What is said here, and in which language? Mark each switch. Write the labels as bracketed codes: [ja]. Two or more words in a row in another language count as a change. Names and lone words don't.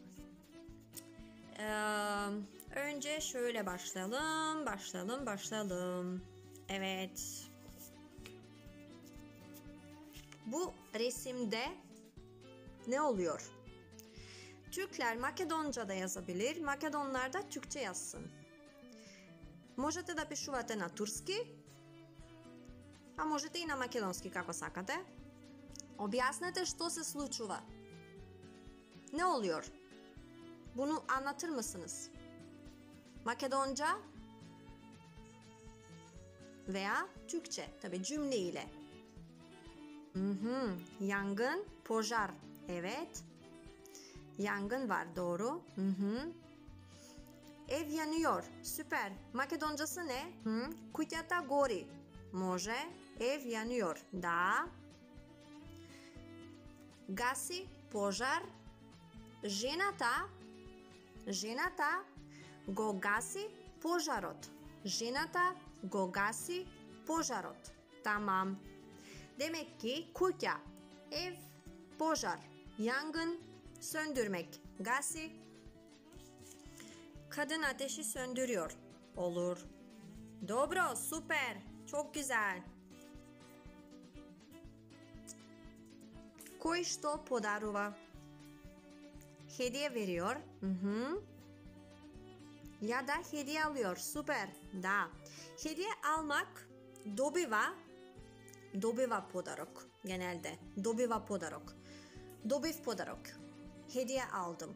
[tr] Önce şöyle başlayalım. Evet. Bu resimde ne oluyor? Türkler Makedonca'da yazabilir, Makedonlar da Türkçe yazsın. [mk] Можете да пишувате на турски, а можете и на македонски како сакате. Објаснете што се случува. [tr] Ne oluyor? Bunu anlatır mısınız? Makedonca veya Türkçe, tabii cümle ile. Yangın, požar. Evet. Yangın var, doğru. Ev yanıyor. Süper. Makedoncası ne? [mk] Куќата гори. Може. [tr] Ev yanıyor. [mk] Da. Гаси пожар. Жената го гаси пожарот. Жената го гаси пожарот. Tamam. [tr] Demek ki kutya, ev, požar, yangın, söndürmek. Gasi, kadın ateşi söndürüyor. Olur. Dobro, süper. Çok güzel. [mk] Кој што подарува. [tr] Hediye veriyor. Ya da hediye alıyor. Süper. Da. Hediye almak [mk] добива подарок [tr] genelde. [mk] Добива подарок. Добив подарок. [tr] Hediye aldım.